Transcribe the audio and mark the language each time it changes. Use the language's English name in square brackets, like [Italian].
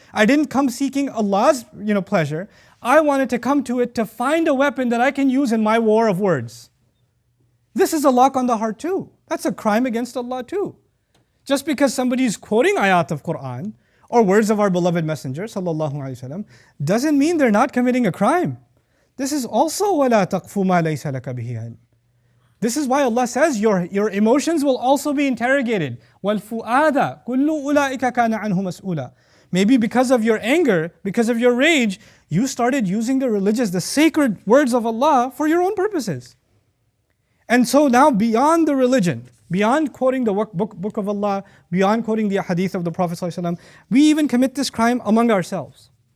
[English] I didn't come seeking Allah's pleasure. I wanted to come to it to find a weapon that I can use in my war of words. This is a lock on the heart too. That's a crime against Allah too. Just because somebody is quoting ayat of Quran or words of our beloved Messenger sallallahu alaihi wasallam doesn't mean they're not committing a crime. This is also [Arabic] وَلَا تَقْفُ مَا لَيْسَ لَكَ بِهِ عِلْمٍ. [English] This is why Allah says your emotions will also be interrogated. [Arabic] وَالْفُؤَادَ كُلُّ أُولَٰئِكَ كَانَ عَنْهُ مَسْئُولًا. [English] Maybe because of your anger, because of your rage, you started using the sacred words of Allah for your own purposes. And so now beyond the religion, beyond quoting the book of Allah, beyond quoting the hadith of the Prophet ﷺ, we even commit this crime among ourselves.